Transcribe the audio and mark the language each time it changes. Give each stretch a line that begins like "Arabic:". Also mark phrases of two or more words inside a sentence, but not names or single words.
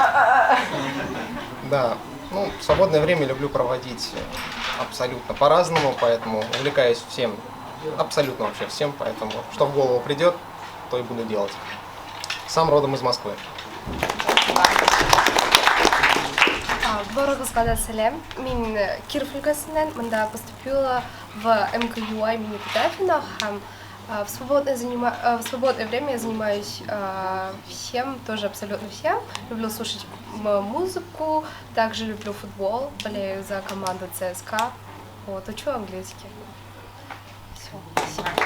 Russian: Да, ну, в свободное время люблю проводить абсолютно по-разному, поэтому увлекаюсь всем, абсолютно вообще всем, поэтому что в голову придет, то и буду делать. Сам родом из Москвы. Дорого сказать салям.
Tatar: Мен Киров өлкәсеннән, монда
Russian: поступила в МКЮ имени Кутафина. В свободное время я занимаюсь всем, тоже абсолютно всем. Люблю слушать музыку, также люблю футбол, болею за команду ЦСКА. Вот, учу английский. Все, спасибо.